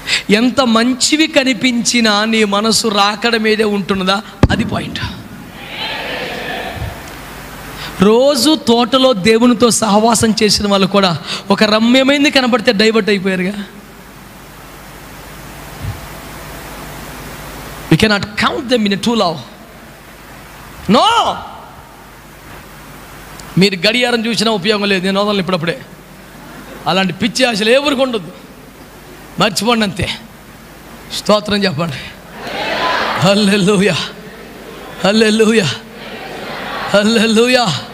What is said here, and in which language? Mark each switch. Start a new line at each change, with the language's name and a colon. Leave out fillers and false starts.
Telugu: ఎంత మంచివి కనిపించినా నీ మనసు రాకడ మీదే ఉంటున్నదా, అది పాయింట్. రోజు తోటలో దేవునితో సహవాసం చేసిన వాళ్ళు కూడా ఒక రమ్యమైంది కనబడితే divert అయిపోయారుగా.
English: We cannot count them in a true love. No.
Telugu: మీరు గడియారం చూసినా ఉపయోగం లేదు, నేను వదలను ఇప్పుడప్పుడే. అలాంటి పిచ్చి ఆశలు ఎవరికి ఉండదు, మర్చిపోండి అంతే. స్తోత్రం చెప్పండి. హల్లెలూయా, హల్లెలూయా, హల్లెలూయా.